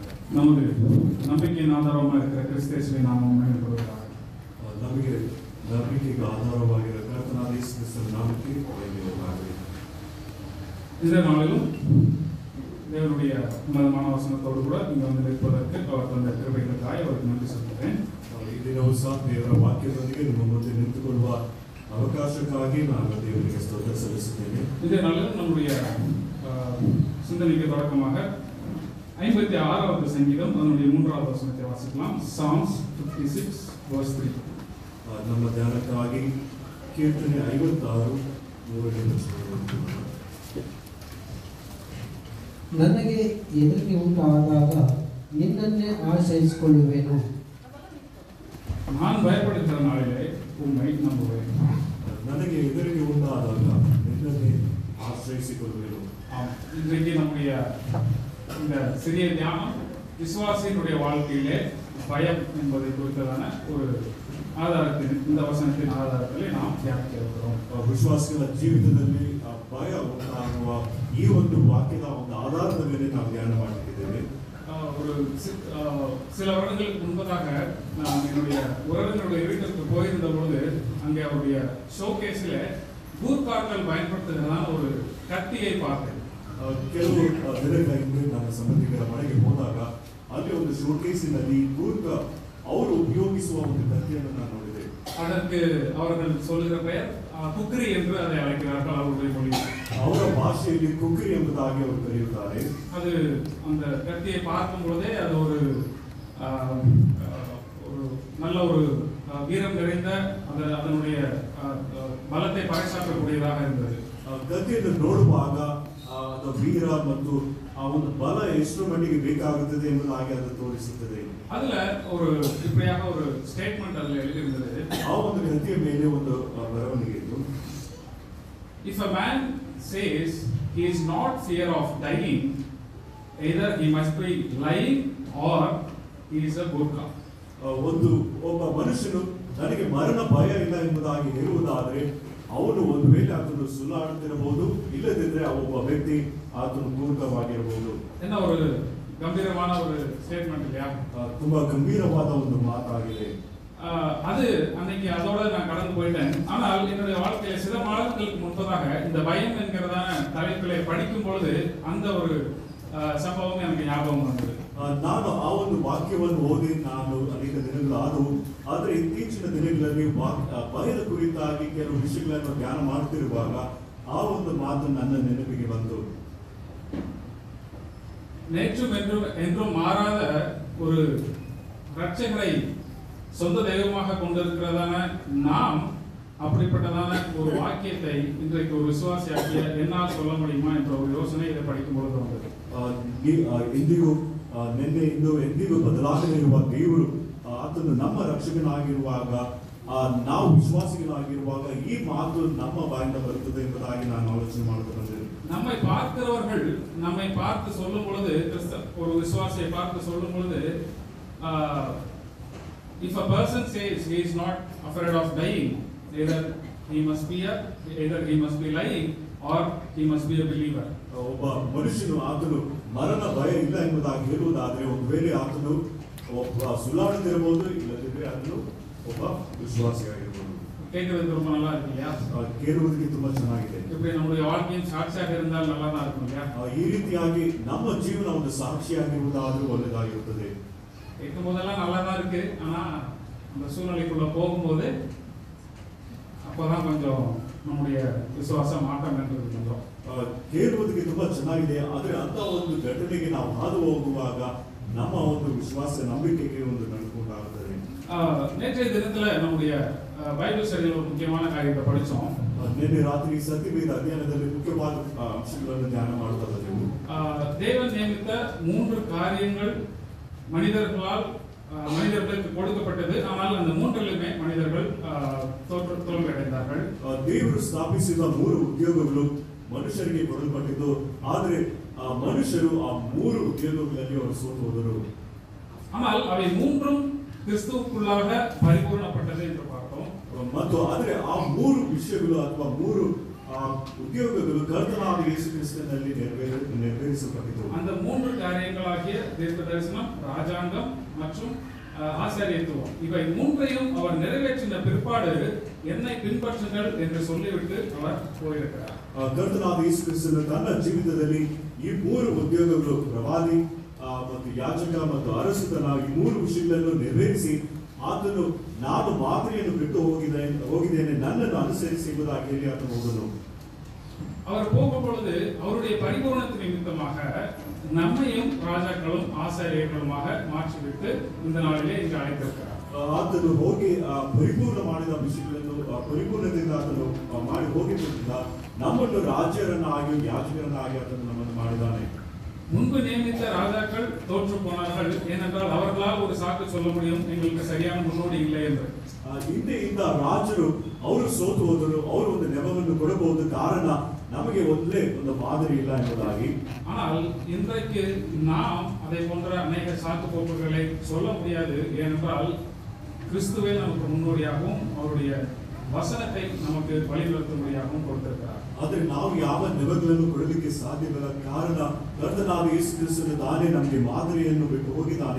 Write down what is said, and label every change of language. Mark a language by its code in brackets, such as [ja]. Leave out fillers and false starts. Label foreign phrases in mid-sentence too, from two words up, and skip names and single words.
[ta] நமது நம்பிக்கையின் ஆதாரமாக இருக்கிற கிறிஸ்தேசுவின் நாமம் மகிமைப்படுவதாக. [kn] ನಮಗೆ ನಂಬಿಕೆಗೆ ಆಧಾರವಾಗಿರುವ ಕರ್ತನಾದ ಯೇಸು ಕ್ರಿಸ್ತನ ನಾಮಕ್ಕೆ ಮಹಿಮೆಯಾಗಲಿ. [ta] இந்த நாளிலும் தேவனுடைய உன்னதமான வசனத்தோடு கூட இங்கே வந்து நிற்பதற்கு அவர் தந்த கிருபைகளுக்காக அவருக்கு நன்றி சொல்கிறேன். [kn] ಈ ದಿನವೂ ಸಹ ದೇವರ ವಾಕ್ಯದೊಂದಿಗೆ ನಿಮ್ಮ ಮುಂದೆ ನಿಂತುಕೊಳ್ಳುವ ಅವಕಾಶಕ್ಕಾಗಿ ನಾನು ದೇವರಿಗೆ ಸ್ತೋತ್ರ ಸಲ್ಲಿಸುತ್ತೇನೆ. [ta] இந்த நாளிலும் நம்முடைய சிந்தனைக்கு தொடக்கமாக 56வது சங்கீதம் அதனுடைய 3வது வசனத்தை வாசிக்கலாம். [en] Psalms 56 verse 3. [kn] ನಮ್ಮ ಧ್ಯಾನಕ್ಕಾಗಿ ಕೀರ್ತನೆ 56 3ನೇ ವಚನ. ನನಗೆ ಹೆದರಿಕೆ ಉಂಟಾದಾಗ ನಿನ್ನನ್ನೇ ಆಶ್ರಯಿಸಿಕೊಳ್ಳುವೆನು. [ta] நான் பயப்படுகிற நாளிலே உம்மை நம்புவேன். [kn] ನನಗೆ ಹೆದರಿಕೆ ಉಂಟಾದಾಗ ನಿನ್ನನ್ನೇ ಆಶ್ರಯಿಸಿಕೊಳ್ಳುವೆನು. [ta] இன்றைக்கு நம்முடைய இந்த சிறிய தியானம் விசுவாசியினுடைய வாழ்க்கையிலே பயம் என்பதை குறித்ததான ஒரு ஆதாரத்தின் இந்த வசனத்தின் ஆதாரத்திலே நாம் தியானிக்க இருக்கிறோம். [kn] ವಿಶ್ವಾಸಿಗಳ ಜೀವಿತದಲ್ಲಿ ಭಯ ಉಂಟಾಗುವ ಈ ಒಂದು ವಾಕ್ಯದ ಒಂದು ಆಧಾರದ ಮೇಲೆ ನಾವು ಧ್ಯಾನ ಮಾಡುತ್ತಿದ್ದೇವೆ. [ta] ஒரு சில வருடங்களுக்கு முன்பதாக நான் என்னுடைய உறவினருடைய வீட்டிற்கு போயிருந்த பொழுது அங்கே அவருடைய ஷோகேஸில் கூர்காக்கள் பயன்படுத்துகிறதான ஒரு கத்தியை பார்த்தேன். [kn] ಕೆಲವು ದಿನಗಳ ಹಿಂದೆ ನನ್ನ ಸಂಬಂಧಿಕರ ಮನೆಗೆ ಹೋದಾಗ ಅಲ್ಲಿ ಒಂದು ಶೋಕೇಸಿನಲ್ಲಿ ಗೂರ್ಖ ಅವರು ಉಪಯೋಗಿಸುವ ಒಂದು ಕತ್ತಿಯನ್ನು ನಾನು ನೋಡಿದೆ. [ta] அதற்கு அவர்கள் சொல்லுகிற பெயர் குக்ரி என்று அதை அழைக்கிறார்கள் அவருடைய மொழியில். [kn] ಅವರ ಭಾಷೆಯಲ್ಲಿ ಕುಕ್ರಿ ಎಂಬುದಾಗಿ ಅವರು ಕರೆಯುತ್ತಾರೆ. [ta] அது அந்த கத்தியை பார்க்கும் பொழுதே அது ஒரு நல்ல ஒரு வீரம் நிறைந்த அதனுடைய பலத்தை பறைசாற்றக்கூடியதாக இருந்தது. [kn] ಕತ್ತಿಯನ್ನು ನೋಡುವಾಗ ಅದು ವೀರ ಮತ್ತು ಆ ಒಂದು ಬಲ ಎಷ್ಟು ಮಟ್ಟಿಗೆ ಬೇಕಾಗುತ್ತದೆ ಎಂಬುದಾಗಿ ಅದು ತೋರಿಸುತ್ತದೆ. [ta] அதுல ஒரு இப்படியாக ஒரு ஸ்டேட்மெண்ட் அதுல எழுதியிருந்தது. [kn] ಆ ಒಂದು ಕತ್ತಿಯ ಮೇಲೆ ಒಂದು ಬರವಣಿಗೆ ಇತ್ತು. [en] If a man says he is not fear of dying, either he must be lying or he is a Gurkha. [kn] ಒಬ್ಬ ಮನುಷ್ಯನು ನನಗೆ ಮರಣ ಭಯ ಇಲ್ಲ ಎಂಬುದಾಗಿ ಹೇಳುವುದಾದರೆ ಅವನು ಒಂದು ವೇಳೆ ಆತನು ಸುಳ್ಳಾಡುತ್ತಿರಬಹುದು, ಇಲ್ಲದಿದ್ದರೆ ಒಬ್ಬ ವ್ಯಕ್ತಿ ಆತನು ಗೂರ್ಖವಾಗಿರಬಹುದು. [ta] என்ன ஒரு கம்பீரமான ஒரு ஸ்டேட்மெண்ட் இல்லையா? [kn] ತುಂಬಾ ಗಂಭೀರವಾದ ಒಂದು ಮಾತಾಗಿದೆ. [ta] அது அன்னைக்கு அதோட நான் கடந்து போயிட்டேன். ஆனால் என்னுடைய வாழ்க்கையில சில மாதங்களுக்கு முன்பதாக இந்த பயம் என்கிறதான தலைப்பிலே படிக்கும் பொழுது அந்த ஒரு சம்பவம் எனக்கு ஞாபகம் வந்தது. [kn] ನಾನು ಆ ಒಂದು ವಾಕ್ಯವನ್ನು ಓದಿ ನಾನು ಅನೇಕ ದಿನಗಳಾದವು. ಆದರೆ ಇತ್ತೀಚಿನ ದಿನಗಳಲ್ಲಿ ಭಯದ ಕುರಿತಾಗಿ ಕೆಲವು ವಿಷಯಗಳನ್ನು ಧ್ಯಾನ ಮಾಡುತ್ತಿರುವಾಗ ಆ ಒಂದು ಮಾತು ನನ್ನ ನೆನಪಿಗೆ ಬಂತು. [ta] நேற்றும் என்றும் மாறாத ஒரு ரட்சகரை சொந்த தெய்வமாக கொண்டிருக்கிறதான நாம் அப்படிப்பட்டதான ஒரு வாக்கியத்தை இன்றைக்கு ஒரு விசுவாசியாக்கிய என்னால் சொல்ல முடியுமா என்ற ஒரு யோசனை இதை படிக்கும் பொழுது வந்தது. [kn] ಎಂದಿಗೂ ನಿನ್ನೆ ಇಂದು ಎಂದಿಗೂ ಬದಲಾಗದೇ ಇರುವ ದೇವರು ಆತನು ನಮ್ಮ ರಕ್ಷಕನಾಗಿರುವಾಗ ನಾವು ವಿಶ್ವಾಸಿಗಳಾಗಿರುವಾಗ ಈ ಮಾತು ನಮ್ಮ ಬಾಯಿಂದ ಬರುತ್ತದೆ ಎಂಬುದಾಗಿ ನಾನು ಆಲೋಚನೆ ಮಾಡುತ್ತಾ ಬಂದಿದ್ದೇನೆ. [ta] நம்மை பார்க்கிறவர்கள் நம்மை பார்த்து சொல்லும் பொழுது ஒரு விசுவாசியை பார்த்து சொல்லும் பொழுது [en] if a person says he is not afraid of dying, either he must be lying or he must be a believer. [kn] ಒಬ್ಬ ಮನುಷ್ಯನು ಆತನು ಮರಣ ಭಯ ಇಲ್ಲ ಎಂಬುದಾಗಿ ಹೇಳುವುದಾದರೆ ಒಂದು ವೇಳೆ ಆತನು ಒಬ್ಬ ಸುಳ್ಳಾಡುತ್ತಿರಬಹುದು, ಇಲ್ಲದಿದ್ದರೆ ಆತನು ಒಬ್ಬ ವಿಶ್ವಾಸಿಯಾಗಿರಬಹುದು. [ta] கேட்கிறது ரொம்ப நல்லா இருக்கு இல்லையா? [kn] ಕೇಳುವುದಕ್ಕೆ ತುಂಬಾ ಚೆನ್ನಾಗಿದೆ. [ta] இப்படி நம்முடைய வாழ்க்கையின் சாட்சியாக இருந்தால் நல்லா தான் இருக்கும் இல்லையா? [kn] ಈ ರೀತಿಯಾಗಿ ನಮ್ಮ ಜೀವನ ಒಂದು ಸಾಕ್ಷಿಯಾಗಿರುವುದಾದರೂ ಒಳ್ಳೆಯದಾಗಿರುತ್ತದೆ. [ta] கேட்கும் போதெல்லாம் நல்லா தான் இருக்கு, ஆனா அந்த சூழ்நிலைக்குள்ள போகும்போது அப்பதான் கொஞ்சம் நம்முடைய விசுவாசம் மாற்றம் என்றது கொஞ்சம் [kn] ಕೇಳುವುದಕ್ಕೆ ತುಂಬಾ ಚೆನ್ನಾಗಿದೆ. ಆದರೆ ಅಂತ ಒಂದು ಘಟನೆಗೆ ನಾವು ಹಾದು ಹೋಗುವಾಗ ನಮ್ಮ ಒಂದು ವಿಶ್ವಾಸ ನಂಬಿಕೆಗೆ ಒಂದು ನಡುಕುಂಟಾಗುತ್ತದೆ. [ta] நேற்றைய தினத்துல நம்முடைய [en] Bible study [ta] ஒரு முக்கியமான காரியத்தை படிச்சோம். [kn] ನಿನ್ನೆ ರಾತ್ರಿ ಸತ್ಯವೇದ ಅಧ್ಯಯನದಲ್ಲಿ ಮುಖ್ಯವಾದ ಅಂಶಗಳನ್ನು ಧ್ಯಾನ ಮಾಡುತ್ತಾ ಬಂದೆವು. [ta] தேவன் நியமித்த 3 காரியங்கள் மனிதர்களுக்கு கொடுக்கப்பட்டது. ஆனால் அந்த 3லுமே மனிதர்கள் தோல்வியடைந்தார்கள். [kn] ದೇವರು ಸ್ಥಾಪಿಸಿದ 3 ಉದ್ಯೋಗಗಳು ಮನುಷ್ಯರಿಗೆ ಕೊಡಲ್ಪಟ್ಟಿದ್ದು, ಆದರೆ ಮನುಷ್ಯರು ಆ 3 ಉದ್ಯೋಗಗಳಲ್ಲಿ ಅವರು ಸೋತು ಹೋದರು. [ta] ஆனால் அவை 3ம் கிறிஸ்துவுக்குள்ளாக பரிபூர்ணப்பட்டது என்று பார்த்தோம். [kn] ಮತ್ತು ಆದರೆ ಆ 3 ವಿಷಯಗಳು ಅಥವಾ 3 ಉದ್ಯೋಗಗಳು ಕರ್ತನಾದ ಯೇಸು ಕ್ರಿಸ್ತನಲ್ಲಿ ನೆರವೇರಿಸಲ್ಪಟ್ಟಿತು. [ta] அந்த 3 காரியங்களாகிய தீர்க்க தரிசனம், ராஜாங்கம் மற்றும் ஆசாரியத்துவம், இவை மூன்றையும் அவர் நிறைவேற்றின பிற்பாடு என்னை பின்பற்றுங்கள் என்று சொல்லிவிட்டு அவர் போயிருக்கிறார். [kn] ಕರ್ತನಾದ ಯೇಸು ಕ್ರಿಸ್ತನು ತನ್ನ ಜೀವಿತದಲ್ಲಿ ಈ ಮೂರು ಉದ್ಯೋಗಗಳು, ಪ್ರವಾದಿ ಮತ್ತು ಯಾಜಕ ಮತ್ತು ಅರಸುತನ, ಈ ಮೂರು ವಿಷಯಗಳನ್ನು ನೆರವೇರಿಸಿ ಆತನು ನಾನು ಮಾದರಿಯನ್ನು ಬಿಟ್ಟು ಹೋಗಿದ್ದೇನೆ, ನನ್ನನ್ನು ಅನುಸರಿಸಿ ಎಂಬುದಾಗಿ ಹೇಳಿ ಆತನು ಹೋದನು. [ta] அவர் போகும் பொழுது அவருடைய பரிபூரணத்தின் நிமித்தமாக நம்மையும் ராஜாக்களும் ஆசாரியர்களுமாக மாற்றிவிட்டு இந்த நாளிலே இங்கு அழைத்திருக்கிறார். [kn] ಆತನು ಹೋಗಿ ಪರಿಪೂರ್ಣ ಮಾಡಿದ ವಿಷಯಗಳನ್ನು ಪರಿಪೂರ್ಣದಿಂದ ಆತನು ಮಾಡಿ ಹೋಗಿದ್ದರಿಂದ ನಮ್ಮನ್ನು ರಾಜ್ಯರನ್ನಾಗಿ ಯಾಜಕರನ್ನಾಗಿ ಆತನು ನಮ್ಮನ್ನು ಮಾಡಿದ್ದಾನೆ. [ta] முன்பு நியமித்த ராஜாக்கள் தோற்று போனார்கள், ஏனென்றால் அவர்களால் ஒரு சாக்கு சொல்ல முடியும், எங்களுக்கு சரியான முன்னோடி இல்லை என்று. [kn] ಹಿಂದೆ ಇದ್ದ ರಾಜರು ಅವರು ಸೋತು ಹೋದರು, ಅವರು ಒಂದು ನೆವವನ್ನು ಕೊಡಬಹುದು, ಕಾರಣ ನಮಗೆ ಒಂದು ಮಾದರಿ ಇಲ್ಲ ಎಂಬುದಾಗಿ. [ta] ஆனால் இன்றைக்கு நாம் அதை போன்ற அநேக சாக்கு போக்குகளை சொல்ல முடியாது, ஏனென்றால் கிறிஸ்துவே நமக்கு முன்னோடியாகவும் அவருடைய வசனத்தை நமக்கு வழிநடத்தும்படியாகவும் கொடுத்திருக்கிறார். [kn] ಆದರೆ ನಾವು ಯಾವ ನೆವಗಳನ್ನು ಕೊಡಲಿಕ್ಕೆ ಸಾಧ್ಯವಿಲ್ಲ, ಕಾರಣ ಕರ್ತನಾದ ಯೇಸು ಕ್ರಿಸ್ತನು ತಾನೇ ನಮಗೆ ಮಾದರಿಯನ್ನು ಬಿಟ್ಟು ಹೋಗಿದ್ದಾನೆ.